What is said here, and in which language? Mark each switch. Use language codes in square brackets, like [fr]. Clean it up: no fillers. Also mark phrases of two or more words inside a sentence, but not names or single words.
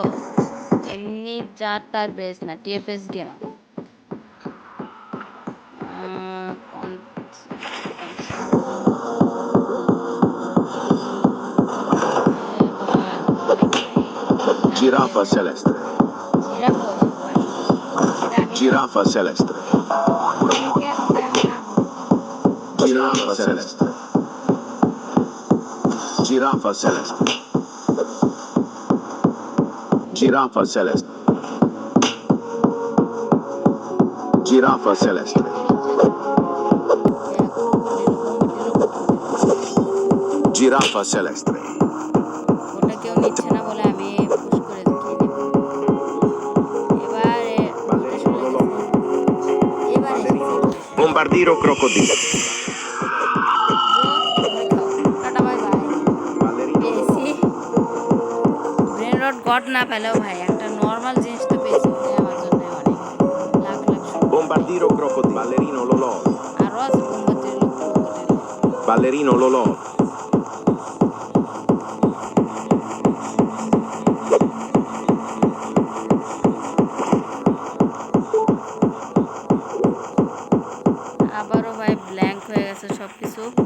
[bn] এমনি যার তার বেস না, টিএফএস গেমার। Giraffa celeste. জিরাফ ভাই, Giraffa celeste. Giraffa celeste. Giraffa celeste. Giraffa celeste. Giraffa celeste. বোম্বার্ডিলো Giraffa celeste. ওটা কেউ নিচ্ছে না বলে আমি পুশ করে দেখিয়ে দিব। এবারে ওটা চলে গেছে, এবার এসেছে। Bombardiro crocodilo. তুমি খাও, টাটা [en] bye bye. [bn] পেয়েছি [en] brain rot god [bn] না পেলেও ভাই একটা নর্মাল জিনিস তো পেয়েছি, ওটাই আমার জন্য অনেক। লাখ লাখ শুক্রিয়া ভাই। Bombardiro crocodilo. Ballerino lolò. আরও আছে বোম্বার্ডিলো ক্রোকোডিলো। Ballerino lolò. আবারও ভাই ব্ল্যাঙ্ক হয়ে গেছে সব কিছু।